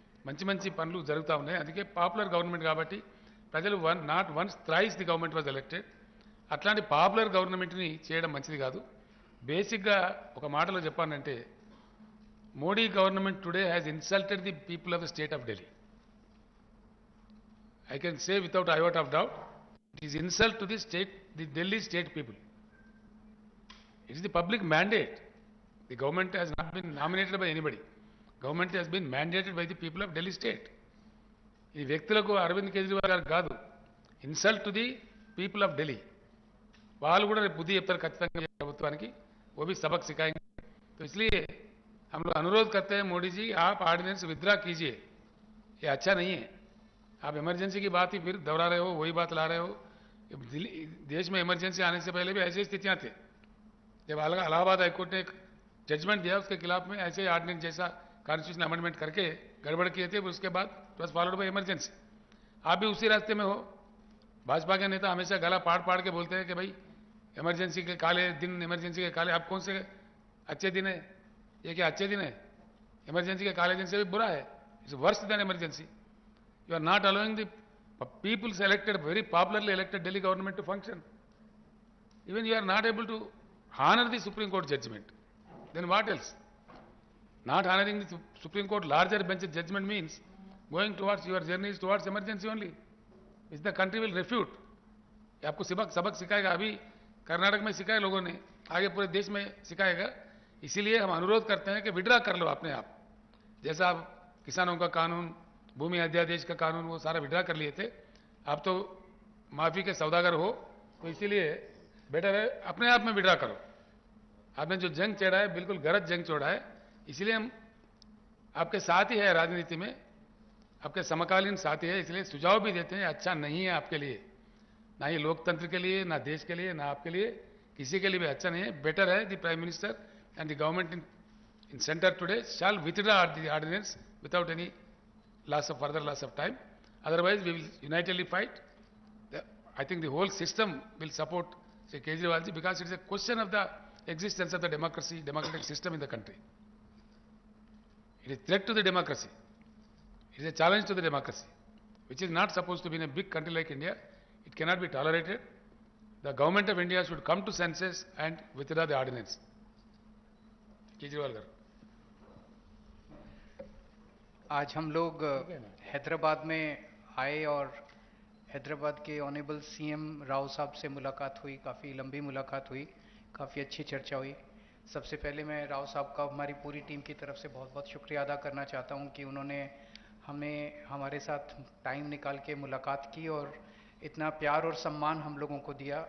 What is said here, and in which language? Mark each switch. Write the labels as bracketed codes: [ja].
[te] మంచి మంచి పనులు జరుగుతూ ఉన్నాయి. అందుకే పాపులర్ గవర్నమెంట్ కాబట్టి ప్రజలు [en] Not once thrice the government was elected. [te] అట్లాంటి పాపులర్ గవర్నమెంట్ని చేయడం మంచిది కాదు. బేసిక్గా ఒక మాటలో చెప్పానంటే, Modi [en] Government today has insulted the people of the state of Delhi. I can say without a iota of doubt, it is insult to the state, the Delhi state people. It is the public mandate. The government has not been nominated by anybody. Government has been mandated by the people of Delhi state. [te] ఈ వ్యక్తులకు అరవింద్ కేజ్రీవాల్ గారు కాదు, [en] Insult to the people of Delhi. [te] వాళ్ళు కూడా రేపు బుద్ధి చెప్తారు ఖచ్చితంగా ప్రభుత్వానికి. [hi] वो भी सबक सिखाएंगे. तो इसलिए हम लोग अनुरोध करते हैं, मोदी जी आप ऑर्डिनेंस विथड्रा कीजिए, ये अच्छा नहीं है. आप इमरजेंसी की बात ही फिर दोहरा रहे हो, वही बात ला रहे हो. देश में इमरजेंसी आने से पहले भी ऐसी स्थितियां थे. जब इलाहाबाद हाईकोर्ट ने एक जजमेंट दिया उसके खिलाफ में ऐसे ऑर्डिनेंस जैसा कॉन्स्टिट्यूशन अमेंडमेंट करके गड़बड़ किए थे, उसके बाद बस [en] Followed by emergency. [hi] आप भी उसी रास्ते में हो. भाजपा के नेता हमेशा गला पाड़ पाड़ के बोलते हैं कि भाई इमरजेंसी के काले दिन, इमरजेंसी के काले. आप कौन से अच्छे दिन है? ये क्या अच्छे दिन है? इमरजेंसी के काले दिन से भी बुरा है. [en] It's worse than emergency. You are not allowing the people's elected, very popularly elected Delhi government to function. Even you are not able to honor the Supreme Court judgment. Then what else? Not honoring the Supreme Court larger bench judgment means going towards your journeys towards emergency only, which the country will refute. [hi] ये आपको सबक सिखाएगा. अभी कर्नाटक में सिखाए लोगों ने, आगे पूरे देश में सिखाएगा. इसीलिए हम अनुरोध करते हैं कि विड्रा कर लो अपने आप. जैसा आप किसानों का कानून, भूमि अध्यादेश का कानून, वो सारा विड्रा कर लिए थे. आप तो माफी के सौदागर हो, तो इसीलिए बेटर है अपने आप में विड्रा करो. आपने जो जंग छेड़ा है बिल्कुल गलत जंग छोड़ा है. इसलिए हम आपके साथ ही है, राजनीति में आपके समकालीन साथी है. इसलिए सुझाव भी देते हैं, अच्छा नहीं है आपके लिए, ना ये लोकतंत्र के लिए, ना देश के लिए, ना आपके लिए, किसी के लिए भी अच्छा नहीं है. [en] Better है the prime minister and the government in centre today shall withdraw the ordinance without any further loss of time. Otherwise, we will unitedly fight. I think the whole system will support Sri Kejriwal ji, because it is a question of the existence of the democratic system in the country. It is a threat to the democracy. It is a challenge to the democracy, which is not supposed to be in a big country like India. It cannot be tolerated. The government of India should come to senses and withdraw the ordinance. [te] Kejriwal garu. [hi] आज हम लोग हैदराबाद में आए और हैदराबाद के honourable CM Rao साहब से मुलाकात हुई. काफ़ी लंबी मुलाकात हुई, काफ़ी अच्छी चर्चा हुई. सबसे पहले मैं राव साहब का हमारी पूरी टीम की तरफ से बहुत बहुत शुक्रिया अदा करना चाहता हूं कि उन्होंने हमें हमारे साथ टाइम निकाल के मुलाकात की और इतना प्यार और सम्मान हम लोगों को दिया.